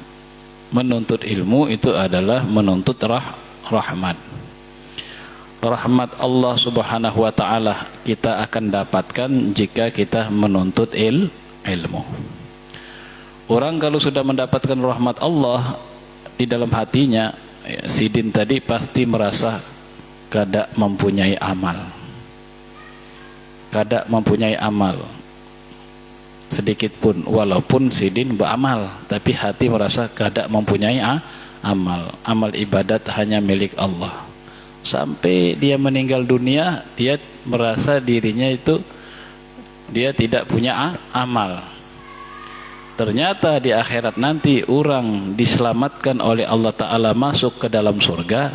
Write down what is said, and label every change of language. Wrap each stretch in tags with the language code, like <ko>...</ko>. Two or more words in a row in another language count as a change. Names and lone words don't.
<id>Menuntut ilmu itu adalah menuntut rahmat. rahmat</id> <ar>Allah Subhanahu wa taala</ar> <id>kita akan dapatkan jika kita menuntut ilmu. Orang kalau sudah mendapatkan rahmat Allah di dalam hatinya, ya, Sidin tadi pasti merasa kada mempunyai amal. Kada mempunyai amal sedikit pun, walaupun Sidin beramal, tapi hati merasa kada mempunyai amal. Amal ibadat hanya milik Allah. Sampai dia meninggal dunia, dia merasa dirinya itu dia tidak punya amal. Ternyata di akhirat nanti orang diselamatkan oleh</id> <ar>Allah Ta'ala</ar> <id>masuk ke dalam surga.</id>